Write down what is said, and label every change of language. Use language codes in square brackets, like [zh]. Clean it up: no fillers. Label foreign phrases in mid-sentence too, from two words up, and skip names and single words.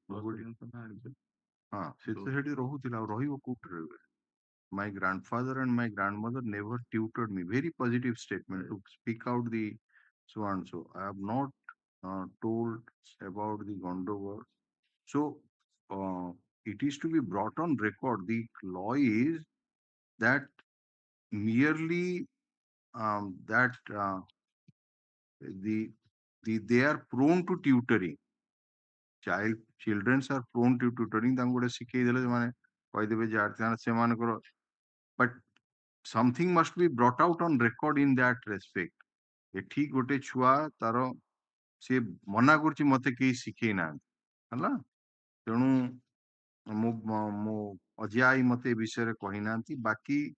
[or] ହଁ ସେ ତ ସେଠି ରହୁଥିଲା ଆଉ ରହିବ କୋଉଠି ରହିବ [en] my grandfather and my grandmother never tutored me very positive statement to speak out the so and so I have not told about the Gondover so it is to be brought on record the law is that merely that they are prone to tutoring children are prone to tutoring [or] ତାଙ୍କୁ ଗୋଟେ ଶିଖେଇ ଦେଲେ ସେମାନେ କହିଦେବେ ଯେ ସେମାନଙ୍କର [en] but something must be brought out on record in that respect [or] ଏଠି ଗୋଟେ ଛୁଆ ତାର ସେ ମନା କରୁଛି ମତେ କେହି ଶିଖେଇ ନାହାନ୍ତି ହେଲା ତେଣୁ ମୋ ଅଜା ଆଈ ମତେ ଏ ବିଷୟରେ କହିନାହାନ୍ତି ବାକି